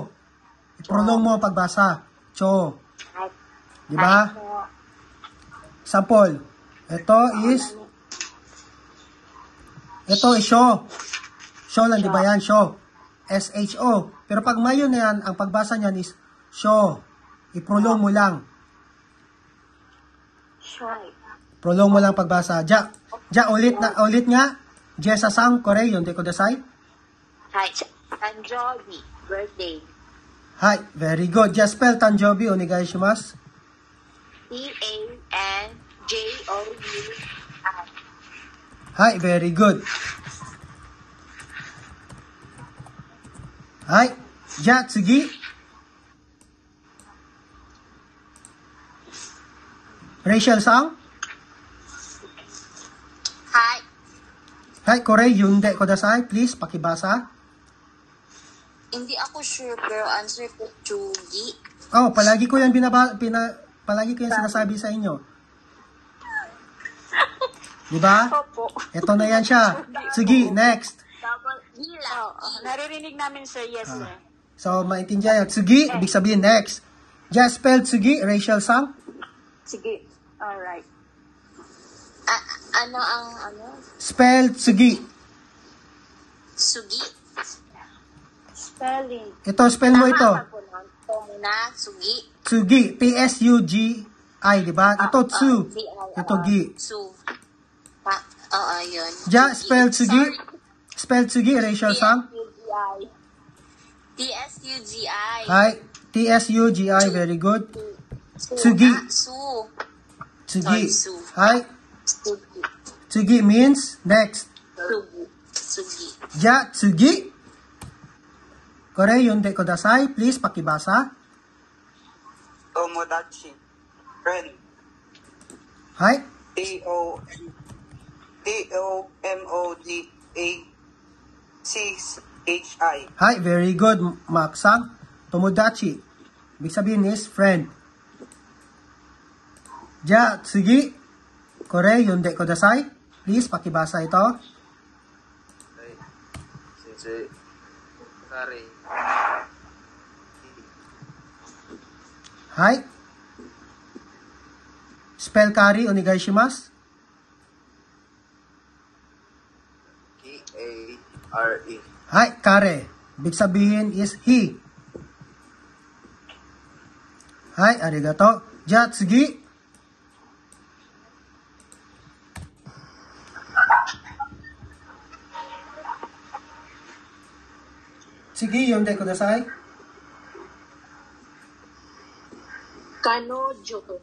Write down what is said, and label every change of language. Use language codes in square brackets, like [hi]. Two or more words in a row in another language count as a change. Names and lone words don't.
[tl] I-prolong mo ang pagbasa. Cho. Di ba? Example. Ito is Sho. Sho lang, di ba yan? Sho. S-H-O. Pero pag may U na yan, ang pagbasa niyan is Sho. I-prolong mo lang. Prolong mo lang pagbasa. Ja, ulit nga. Jesasang [ja] これ、読んでください. Hi. Tanjobi. Birthday. Hi, [en] very good. Just spell Tanjobi, [ja] お願いします. Tanjoui. Hi, [en] very good. [ja] はい、じゃ、次. Rachel Sang. Hi. Hi, これ、読んでください. [tl] Please, pakibasa. Hindi ako sure pero answer ko Chugi. Oh, palagi ko yan palagi ko yan sinasabi sa inyo. Di ba? Opo. Ito na yan siya. Sige, next. [en] Double E lang. [tl] Naririnig namin, sir. [en] Yes, sir. [tl] So, maintindihan yan. Tsugi, ibig sabihin next. Just spell Tsugi, Rachel Sang. [en] Sige. Alright. [tl] Ano ang [en] Spell Tsugi. [ja] Sugi? [en] Spelling. [tl] Ito, spell mo ito. Ito muna, [ja] Sugi. Tsugi, [en] P-S-U-G-I, [tl] di ba? Ito, Tsu. Ito, Gi. Su. Oo, yun. [ja] Ja, spell Tsugi. [en] Spell Tsugi, Rachel Sang. T-S-U-G-I. Hi. T-S-U-G-I, very good. [ja] Tsugi. Su. Tsugi. Su. Hi. Sugi. [en] Tsugi means next. [ja] Sugi. Sugi. じゃ、次. これ、読んでください. [tl] Please, pakibasa. [ja] Tomodachi. Friend. Hi. [en] T-O-M-O-D-A-C-H-I. [ja] Hi, [en] very good, [ja] Maksang. Tomodachi. [tl] Ibig sabihin is friend. [ja] じゃ、次. これ、読んでください. [tl] Please, pakibasa ito. [ja] Sensei. Kare. Hi. Spell カレ、お願いします. [en] K-A-R-E. [ja] Hi, [tl] kare. Ibig sabihin is he. [ja] Hi, arigato. じゃ、次. 次、読んでください. Kanojo.